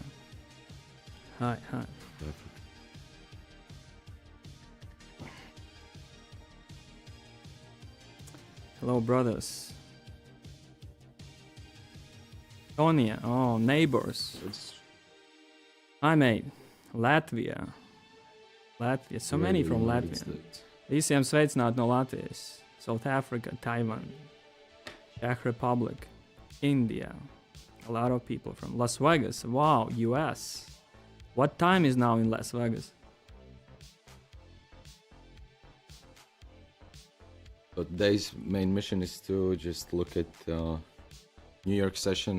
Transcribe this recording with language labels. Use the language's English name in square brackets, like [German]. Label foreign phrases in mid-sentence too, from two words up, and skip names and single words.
[English] Hi. Hello, brothers. Tonia, oh, neighbors. Hi, mate. Latvia. So many from Latvia. [Latvian] Visiem sveicināti no Latvijas. [English] South Africa, Taiwan, Czech Republic, India. A lot of people from Las Vegas. Wow, US. What time is now in Las Vegas? So today's main mission is to just look at New York session.